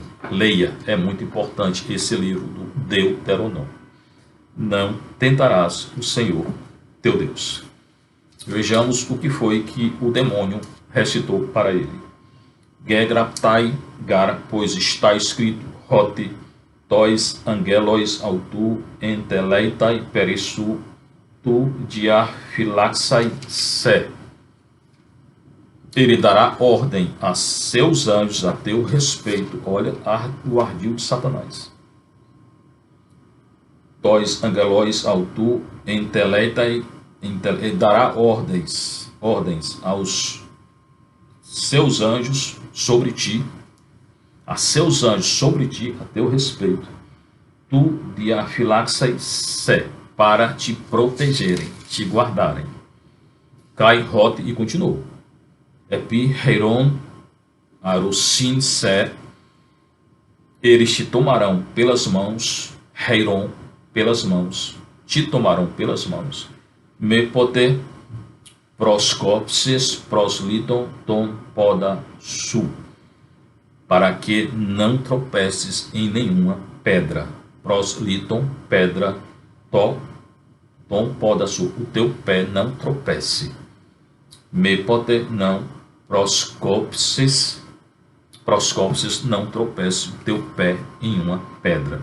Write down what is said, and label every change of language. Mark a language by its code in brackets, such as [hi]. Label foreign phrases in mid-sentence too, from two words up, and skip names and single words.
[pt] Leia, é muito importante esse livro do Deuteronômio. Não tentarás o Senhor teu Deus. Vejamos o que foi que o demônio recitou para ele. [el] γέγραπται γάρ, [pt] pois está escrito: [el] ὅτι τοῖς ἀγγέλοις αὐτοῦ ἐντελεῖται περὶ σοῦ τοῦ διαφυλάξαι σε. [pt] Ele dará ordem a seus anjos a teu respeito. Olha o ardil de Satanás. [el] τοῖς ἀγγέλοις αὐτοῦ ἐντελεῖται, [pt] dará ordens aos seus anjos sobre ti, a seus anjos sobre ti, a teu respeito, [el] τοῦ διαφυλάξαι σε, [pt] para te protegerem, te guardarem. Cai, rote e continuou. [el] ἐπὶ χειρῶν ἀροῦσίν σε, [pt] eles te tomarão pelas mãos, heiron, pelas mãos, te tomarão pelas mãos. [el] μήποτε προσκόψῃς πρὸς λίθον τὸν πόδα σου, [pt] para que não tropeces em nenhuma pedra. Prosliton, pedra, [el] τὸν πόδα σου, [pt] o teu pé não tropece. [el] μήποτε, [pt] não, proscopsis, Proscópios, não tropece o teu pé em uma pedra.